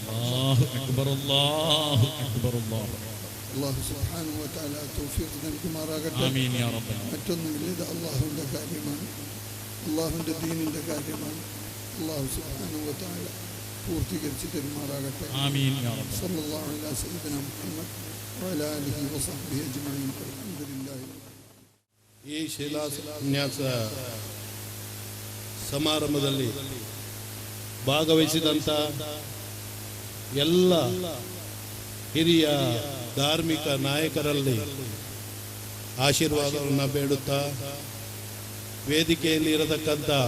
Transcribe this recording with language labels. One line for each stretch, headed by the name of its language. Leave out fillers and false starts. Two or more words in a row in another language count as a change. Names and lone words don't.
Arabic: الله سبحانه و تعالى
Malayalam: തൗഫീഖ് നൽകുമാറാകട്ടെ. മറ്റൊന്നുമില്ല, ഇത് അള്ളാഹുവിൻ്റെ കാര്യമാണ്, അള്ളാഹുവിൻ്റെ ദീനിൻ്റെ കാര്യമാണ്.
Arabic: الله سبحانه و تعالى
Malayalam: പൂർത്തീകരിച്ച് തരുമാറാകട്ടെ.
Arabic: صلى الله عليه سيدنا محمد وعلى آله وصحبه أجمعين. الحمد لله.
Kannada: ಈ ಶಿಲಾನ್ಯಾಸ ಸಮಾರಂಭದಲ್ಲಿ ಭಾಗವಹಿಸಿದಂಥ ಎಲ್ಲ ಹಿರಿಯ ಧಾರ್ಮಿಕ ನಾಯಕರಲ್ಲಿ ಆಶೀರ್ವಾದವನ್ನು ಬೇಡುತ್ತಾ, ವೇದಿಕೆಯಲ್ಲಿ ಇರತಕ್ಕಂಥ